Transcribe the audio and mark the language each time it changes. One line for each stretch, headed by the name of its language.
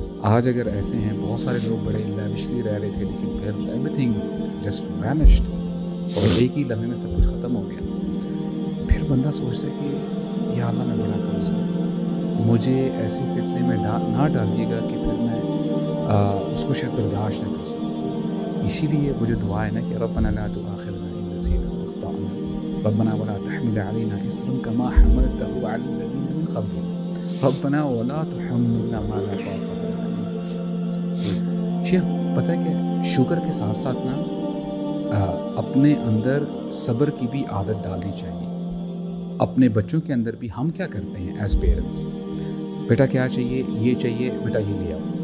Urdu: آج اگر ایسے ہیں بہت سارے لوگ بڑے لیوشلی رہ رہے تھے، لیکن پھر
English: everything just vanished,
Urdu: اور ایک ہی لمحے میں سب کچھ ختم ہو گیا. پھر بندہ سوچتا ہے کہ یا اللہ میں بڑا کمزور، مجھے ایسے فتنے میں نہ ڈالیے گا کہ پھر میں اس کو شاید برداشت نہ کر سکوں. اسی لیے وہ جو دعا ہے نا کہ
Arabic: ربنا لا تؤاخذنا ان نسینا او اخطأنا ربنا ولا تحمل علينا اصرا كما حملته على الذين من قبلنا ربنا ولا تحملنا ما لا طاقة لنا.
Urdu: شیخ پتہ ہے کہ شکر کے ساتھ ساتھ نا اپنے اندر صبر کی بھی عادت ڈالنی چاہیے. اپنے بچوں کے اندر بھی ہم کیا کرتے ہیں
English: as parents,
Urdu: بیٹا کیا چاہیے، یہ چاہیے بیٹا یہ لے آؤ.